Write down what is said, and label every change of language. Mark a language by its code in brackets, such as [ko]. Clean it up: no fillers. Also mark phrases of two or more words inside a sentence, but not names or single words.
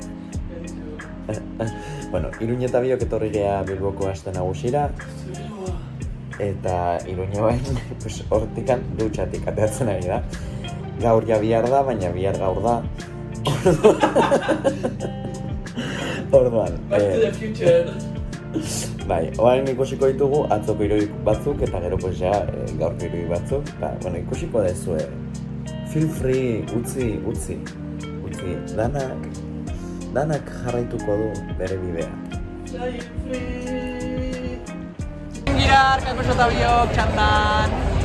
[eu] Bueno, Iruñe eta biok etorri gea Bilboko aste nagusira eta Iruñe bain hortikan dutxatik ateatzen ari da. Gaur ja bihar da, baina bihar gaur da. Orduan, [en] Back to the future. [eu] Bai, orain ikusiko ditugu atzoko irudik batzuk eta gero pues ja gaurko irudik batzuk eta bueno, ikusiko dezue. [en] Feel free, [eu] utzi. Danak jarraituko du bere bidea. Girar, Kaixo eta biok, txandan!